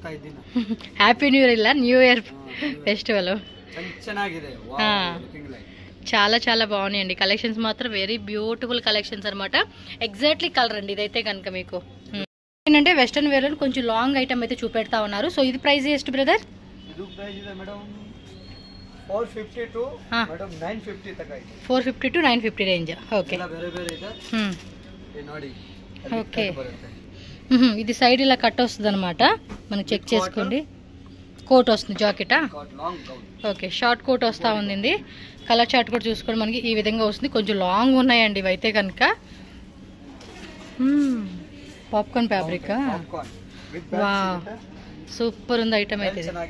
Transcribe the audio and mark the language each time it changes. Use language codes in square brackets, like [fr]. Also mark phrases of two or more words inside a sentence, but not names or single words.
[en] happy new year. [te] ఇలా [en] new year festival [te] చాలా చాలా బాగున్నాయండి కలెక్షన్స్ మాత్రం [en] very beautiful collections [te] అనమాట. [en] exactly color [te] అండి ఇదైతే కనుక మీకు. ఏంటంటే [en] western wear [te] లో కొంచెం [en] long item [te] అయితే చూపెడతా ఉన్నారు. సో ఇది ప్రైస్ ಎಷ್ಟು బ్రదర్? [kn] ಇದು ಪ್ರೈಸ್ ಇದೆ ಮೇಡಮ್ 450 [en] to madam [kn] 950 ತನಕ ಇದೆ. 450 [en] to 950 range. okay, [kn] ಎಲ್ಲ ಬೇರೆ ಬೇರೆ ಇದೆ. ಇದು ನೋಡಿ. [te] ఓకే, ఇది సైడ్ ఇలా కట్ వస్తుంది అనమాట. మనం చెక్ చేసుకోండి. కోట్ వస్తుంది, జాకెటా? ఓకే, [en] short coat [te] వస్తూ ఉంది. [en] color chart [te] కూడా చూసుకోండి, మనకి ఈ విధంగా వస్తుంది. కొంచెం లాంగ్ ఉన్నాయండి ఇవైతే కనుక. [en] popcorn fabric, [te] వా సూపర్ ఉంది ఐటమ్ అయితే.